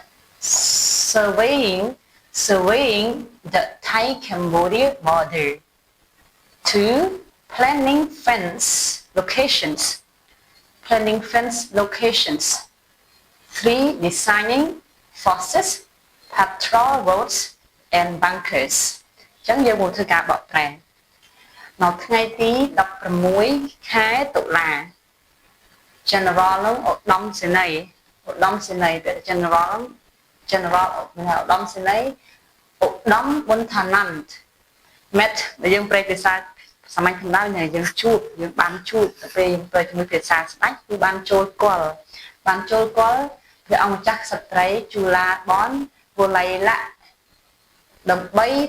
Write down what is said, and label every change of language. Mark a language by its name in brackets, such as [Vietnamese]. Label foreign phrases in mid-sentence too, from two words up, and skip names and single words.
[English] Surveying the Thai-Cambodia border. 2. Planning fence locations. 3. Designing forces, patrol roads and bunkers [Khmer] អញ្ចឹងយើងមកធ្វើការបកប្រែនៅថ្ងៃទី16ខែតុ លា General នោះឧត្តមសេនីយ៍ពាក្យ General ឧត្តមសេនីយ៍ឧត្តមប៊ុនថាណាន់ met ដែលយើងប្រែភាសាសាមញ្ញធម្មតាយើងបានជួបទៅពេលយើងប្រែជាមួយភាសាស្ដេចគឺបានចូលគល់ព្រះអង្គម្ចាស់ស្ត្រី Chulabon Valaila ដើម្បី